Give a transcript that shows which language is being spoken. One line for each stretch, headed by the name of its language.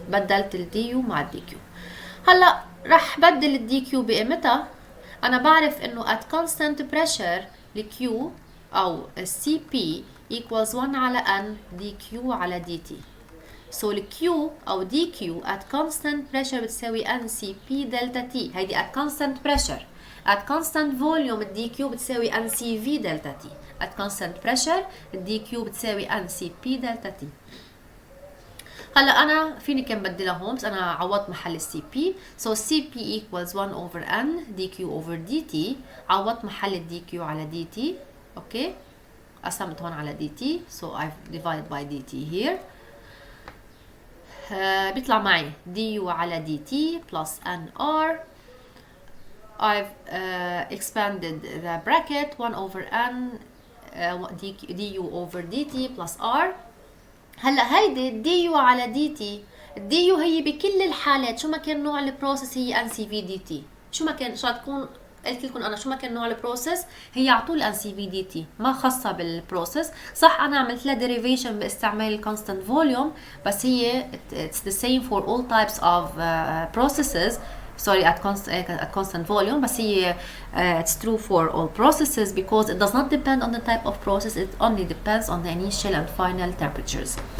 Arabic: بدلت ال du مع ال dq. هلا رح بدل ال dq بقيمتها. انا بعرف انه
English: at constant pressure
Arabic: ال q او ال cp equals 1 على n dq على dt.
English: So ال q او dq at constant pressure
Arabic: بتساوي
English: ncp delta t.
Arabic: هيدي
English: at constant pressure. At constant volume ال dq
Arabic: بتساوي
English: ncv delta t. At constant pressure ال dq
Arabic: بتساوي
English: ncp delta t.
Arabic: هلا انا فيني كم بدلهم، بس انا عوضت محل السي بي.
English: So cp equals 1 over n dq over dt.
Arabic: عوضت محل ال dq على dt. اوكي، قسمت هون على dt.
English: So I've divided by dt here.
Arabic: بيطلع معي du على dt
English: plus nr. I've expanded the bracket 1 over n du over dt plus r.
Arabic: هلا هيدي du على dt. du هي بكل الحالات شو ما كان نوع البروسيس هي ncv dt. شو ما كان، شو تكون قلت لكم انا شو ما كان نوع البروسيس هي على طول ncv dt، ما خاصه بالبروسيس. صح انا عملت لها derivation باستعمال الكونستانت فوليوم، بس هي
English: it's the same for all types of processes. Sorry, at constant volume, but here it's true for all processes because it does not depend on the type of process, it only depends on the initial and final temperatures.